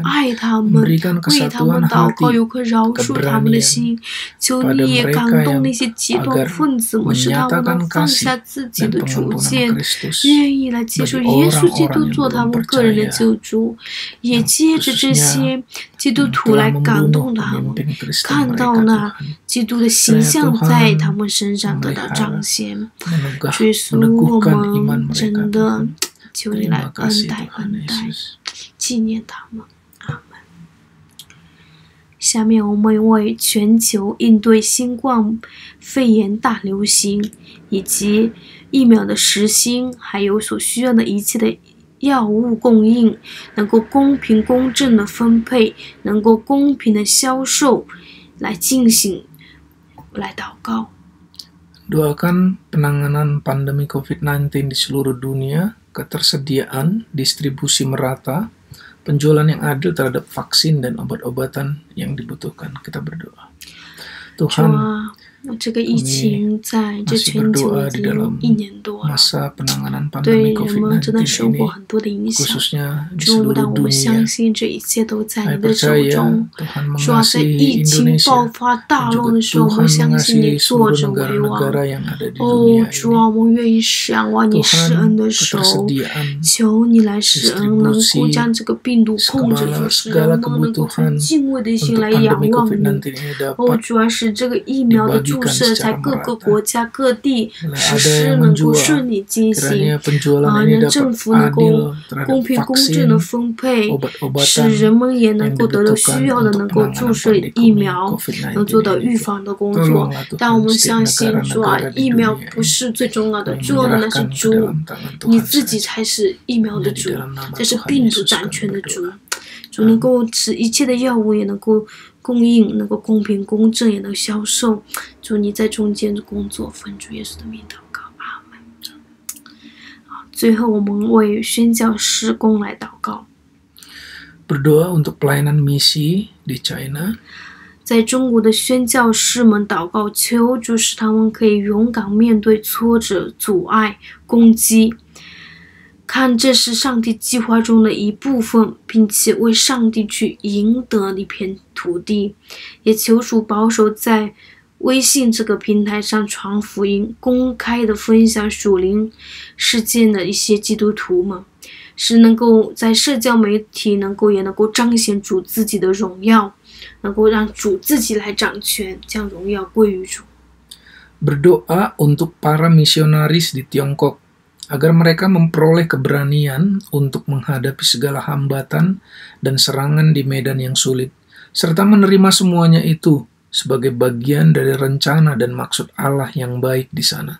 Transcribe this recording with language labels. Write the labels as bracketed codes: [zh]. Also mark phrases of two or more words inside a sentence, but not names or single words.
[id] Memberikan kesatuan hati, keberanian pada mereka yang agar menyatakan kasih dan pengampunan Kristus bagi orang-orang yang belum percaya, khususnya [zh] 来感动他们，看到那基督的形象在他们身上得到彰显。耶稣，我们真的求你来恩待，纪念他们。阿门。下面我们为全球应对新冠肺炎大流行以及疫苗的实行，还有所需要的一切的药物供应能够公平公正的分配，能够公平的销售来进行，来祷告。 [id] Doakan penanganan pandemi COVID-19 di seluruh dunia, ketersediaan, distribusi merata, penjualan yang adil terhadap vaksin dan obat-obatan yang dibutuhkan. Kita berdoa. Tuhan, [zh] 这个疫情在这全球已经1年多了， [id] masa penanganan [zh] 对 [id] pandemi [zh] 人们真的 [id] COVID-19 [zh] 受过 [id] ini [zh] 很多的影响。 [id] khususnya di [zh] 主，但 [id] seluruh [zh] 我们相 [id] dunia. [zh] 信这一切都在 [id] Saya [zh] 你的手 [id] percaya [zh] 中。 [id] Tuhan [zh] 主啊，在 [id] mengasihi [zh] 疫情爆 [id] Indonesia [zh] 发大 [id] dan [zh] 乱 [id] juga [zh] 的时候，我 [id] Tuhan [zh] 们相信你 [id] mengasihi [zh] 坐 [id] seluruh [zh] 着为王。 [id] negara-negara yang ada di [zh] 哦， [id] dunia [zh] 主啊， [id] ini. [zh] 我们愿意仰望你施恩 [id] Tuhan [zh] 的手， [id] ketersediaan [zh] 求你来施恩，能够将这个病毒控制住，使人 [id] segala [zh] 们能够从 [id] kebutuhan [zh] 敬畏的心 [id] untuk [zh] 来仰 [id] pandemi [zh] 望你。 [id] COVID-19 ini [zh] 哦， [id] dapat [zh] 主要是这个疫苗的注射在各个国家各地实施能够顺利进行， [id] kiranya penjualan [zh] 啊， [id] ini [zh] 让政 [id] dapat [zh] 府能够 [id] adil terhadap [zh] 公平公正 [id] vaksin, [zh] 的分配， 使 [id] obat-obatan [zh] 人们也能 [id] yang [zh] 够得到 [id] dibutuhkan [zh] 需要的 [id] untuk [zh] 能够注 [id] penanganan [zh] 射 [id] pandemi [zh] 疫苗， [id] COVID-19 [zh] 能做到 [id] ini. [zh] 预防的工作。 [id] Tolonglah [zh] 但我 [id] Tuhan [zh] 们 [id] setiap [zh] 相信主啊， [id] negara-negara di [zh] 疫苗 [id] dunia [zh] 不是最重要的， [id] ini [zh] 重要的那是 [id] menyerahkan ke [zh] 主， [id] dalam tangan [zh] 你 [id] Tuhan [zh] 自己 [id] saja. [zh] 才是疫苗的 [id] Hanya di [zh] 主， [id] dalam nama [zh] 这是 [id] Tuhan [zh] 病毒 [id] Yesus [zh] 掌 [id] kami [zh] 权的主。 [id] berdoa. [zh] 主能够使一切的药物也能够供应，能够公平公正，也能销售。主你在中间的工作，奉主耶稣的名祷告，阿门。好，最后我们为宣教事工来祷告。 [id] Berdoa untuk pelayanan misi di China. [zh] 在中国的宣教士们祷告，求主使他们可以勇敢面对挫折、阻碍、攻击，看这是上帝计划中的一部分，并且为上帝去赢得一片土地。也求主保守在微信这个平台上传福音，公开的分享属灵事件的一些基督徒们，是能够在社交媒体也能够彰显主自己的荣耀，能够让主自己来掌权，将荣耀归于主。 [id] Berdoa untuk para misionaris di Tiongkok agar mereka memperoleh keberanian untuk menghadapi segala hambatan dan serangan di medan yang sulit, serta menerima semuanya itu sebagai bagian dari rencana dan maksud Allah yang baik di sana.